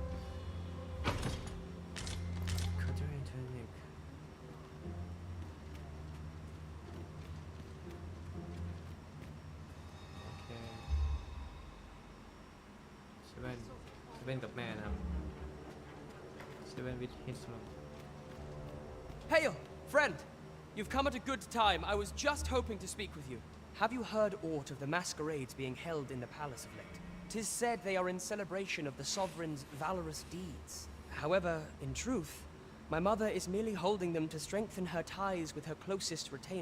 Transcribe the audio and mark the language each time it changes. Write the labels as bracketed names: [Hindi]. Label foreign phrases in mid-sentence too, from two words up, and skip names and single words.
[English] Cutlery technique. Okay. [Thai] 7 กับแม่นะครับ [English] 7 with his mom. Hail, friend! You've come at a good time. I was just hoping to speak with you. Have you heard aught of the masquerades being held in the palace of late? 'Tis said they are in celebration of the sovereign's valorous deeds. However, in truth, my mother is merely holding them to strengthen her ties with her closest retainer.